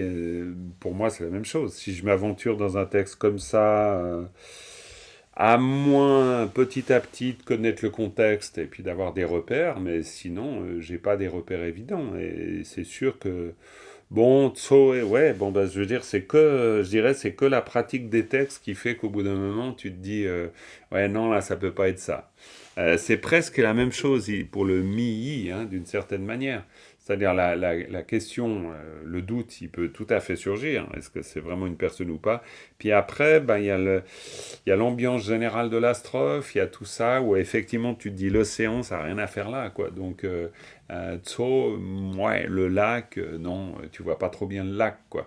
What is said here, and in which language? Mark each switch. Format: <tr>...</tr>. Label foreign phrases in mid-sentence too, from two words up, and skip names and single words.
<fr>Et pour moi, c'est la même chose. Si je m'aventure dans un texte comme ça, à moins petit à petit de connaître le contexte et puis d'avoir des repères, mais sinon, j'ai pas des repères évidents. Et c'est sûr que bon, ouais, bon, bah, je veux dire, je dirais, c'est que la pratique des textes qui fait qu'au bout d'un moment, tu te dis, ouais, non, là, ça peut pas être ça. C'est presque la même chose pour le mi-yi, hein, d'une certaine manière. C'est-à-dire la question, le doute, il peut tout à fait surgir. Est-ce que c'est vraiment une personne ou pas? Puis après, ben, il y a l'ambiance générale de la strophe, il y a tout ça, où effectivement, tu te dis, l'océan, ça n'a rien à faire là, quoi. Donc, Tso, ouais, le lac, non, tu vois pas trop bien le lac, quoi.</fr>